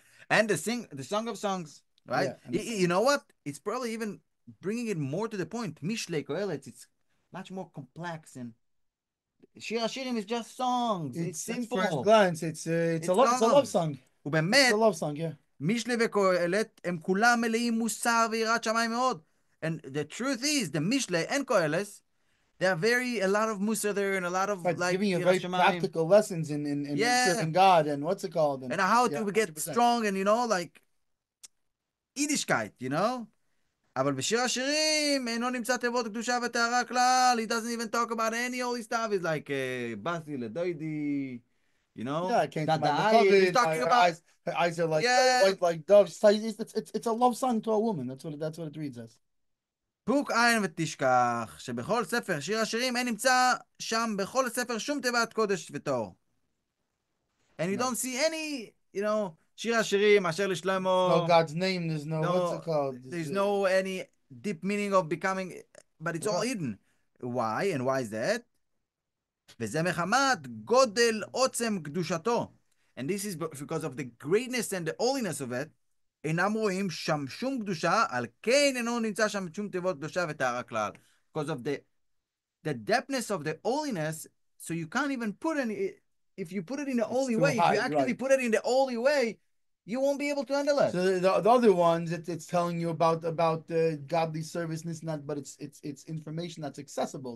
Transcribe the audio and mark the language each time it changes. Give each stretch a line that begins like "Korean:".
English: And the Song of Songs, right? Yeah, you know what? It's probably even bringing it more to the point. Mishle Kohelet, it's much more complex, and Shir Hashirim is just songs. It's simple. At first glance, it's a love song.
Hebrew: ובאמת,
English: It's a love song, yeah.
Hebrew: משלי וקהלת הם כולם מלאים מוסר ויראת שמיים מאוד.
English: And the truth is, the Mishle and Koheles, there are a lot of mussar there and a lot of Right, like giving you very practical lessons in serving God and what's it called? And how to get 100%. strong and, like, Yiddishkeit,
Hebrew: אבל בשיר השירים אינו נמצא תיבות קדושה וטהרה כלל.
English: He doesn't even talk about any holy stuff. He's like,
Hebrew: בasi לדוידי,
English: Yeah, it came to He's talking about her eyes are like white like doves. It's a love song to a woman. That's what it reads as.
Hebrew: פוק עין ותשכח, שבכל ספר שיר השירים אין נמצא שם בכל ספר שום תיבת קודש וטהור.
English: And you don't see any,
Hebrew: שיר השירים, אשר לשלמה.
English: No God's name, there's no what's it called? There's no any deep meaning of becoming, but it's all hidden. Why? And why is that?
Hebrew: וזה מחמת גודל עוצם קדושתו.
English: And this is because of the greatness and the holiness of it.
Hebrew: אינם רואים שם שום קדושה, על כן אינו נמצא שם שום תיבות קדושה וטהרה כלל.
English: Because of the depthness of the holiness, so you can't even put any, if you put it in the holy way, if you actually put it in the holy way, you won't be able to handle it. So the other ones, it's telling you about the godly service, and not, but it's information that's accessible.